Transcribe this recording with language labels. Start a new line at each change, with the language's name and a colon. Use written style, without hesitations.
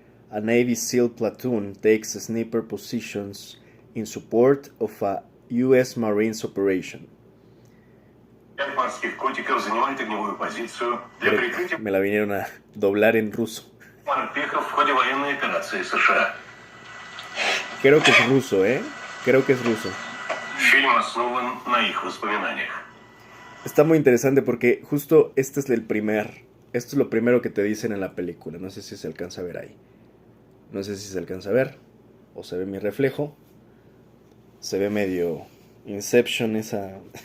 English: A Navy SEAL platoon takes sniper positions in support of a US Marines operation.
Russian: Пять морских котиков занимает огневую позицию для
Spanish: Creo
Russian: прикрытия
Spanish: que me la vinieron a doblar en ruso.
Russian: морпехов в ходе военной операции США.
Spanish: Creo que es ruso, ¿eh? Creo que es ruso.
Russian: Фильм основан на их воспоминаниях.
Spanish: Está muy interesante porque justo este es el primer... Esto es lo primero que te dicen en la película. No sé si se alcanza a ver ahí. No sé si se alcanza a ver. O se ve mi reflejo. Se ve medio Inception esa...